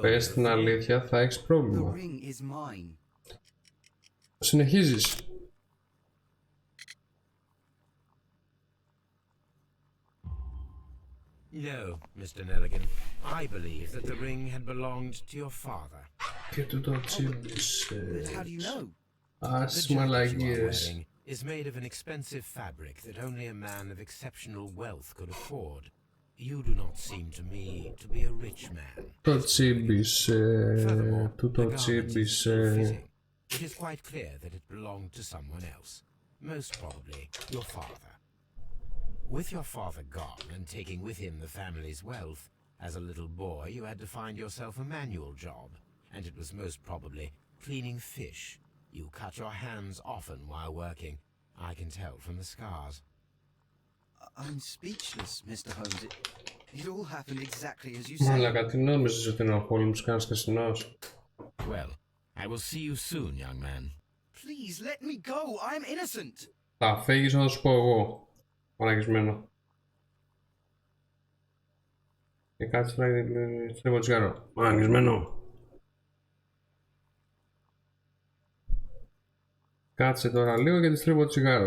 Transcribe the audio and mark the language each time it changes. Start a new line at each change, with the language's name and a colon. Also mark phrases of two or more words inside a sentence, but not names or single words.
Greek: Πες την αλήθεια, θα έχεις πρόβλημα.
English: The ring is mine.
Greek: Συνεχίζεις.
English: No, Mr. Nelligan. I believe that the ring had belonged to your father.
Greek: Και του το τσίμπησε.
English: How do you know?
Greek: Ας μαλακίες.
English: Is made of an expensive fabric that only a man of exceptional wealth could afford. You do not seem to me to be a rich man.
Greek: Το τσίμπησε. Του το τσίμπησε.
English: it is quite clear that it belonged to someone else, most probably your father. With your father gone and taking with him the family's wealth, as a little boy you had to find yourself a manual job, and it was most probably cleaning fish. You cut your hands often while working. I can tell from the scars. I'm speechless, Mr. Holmes. It all happened exactly as you said.
Greek: Μαλάκα, τι νόμιζες ότι είναι ο Holmes, κανένας κασινός?
English: Well, I will see you soon, young man. Please let me go. I'm innocent.
Greek: Θα φύγεις να σου πω εγώ, παναγισμένο. Και κάτσε να στρίβω τσιγάρο. Παναγισμένο. Κάτσε τώρα λίγο γιατί στρίβω τσιγάρο.